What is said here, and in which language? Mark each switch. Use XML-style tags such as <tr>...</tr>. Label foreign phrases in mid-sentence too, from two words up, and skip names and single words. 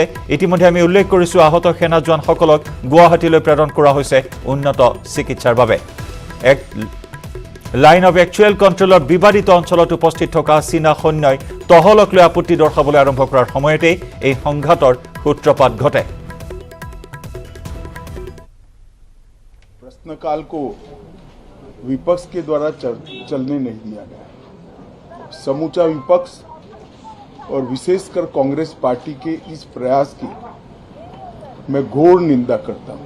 <as>ইতিমধ্যে আমি উল্লেখ কৰিছোঁ, আহত সেনা জোৱানসকলক গুৱাহাটীলৈ প্ৰেৰণ কৰা হৈছে উন্নত চিকিৎসাৰ বাবে। এক</as> <en>line of actual control</en> <as>বিবাদিত অঞ্চলত উপস্থিত থকা চীনা সৈন্যই টহলক লৈ আপত্তি দৰ্শাবলৈ আৰম্ভ কৰাৰ সময়তেই এই সংঘাতৰ সূত্ৰপাত ঘটে।</as> <hi>प्रश्नकाल को विपक्ष के द्वारा चलने नहीं दिया गया। समूचा विपक्ष और विशेषकर कांग्रेस पार्टी के इस प्रयास की मैं घोर निंदा करता हूं।</hi>